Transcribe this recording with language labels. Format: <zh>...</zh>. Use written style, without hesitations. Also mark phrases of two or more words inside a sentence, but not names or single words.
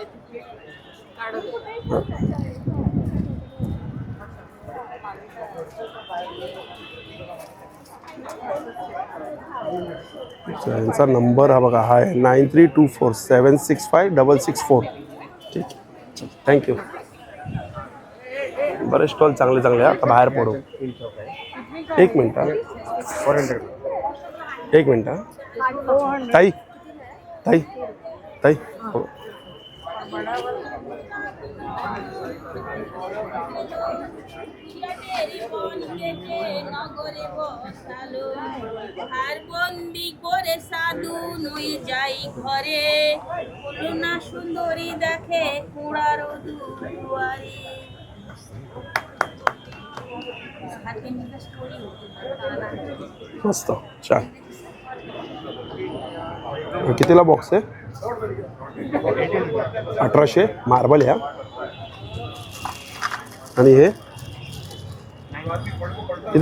<mr>यांचा नंबर हा बघा हा आहे 9324765664. ठीक आहे थँक्यू. बरेच स्टॉल चांगले चांगले आहे. आता बाहेर पडू. एक मिनटं. 400. एक मिनटं. ताई ताई ताई हो.</mr> <bn>আর বন্দি করে সাধু নই যাই ঘরে করুণা সুন্দরী দেখে কুড়ার দুয়ারে</bn> <mr>मस्त छान. कितीला बॉक्स आहे? 1800. मार्बल ह्या. आणि हे किती?</mr>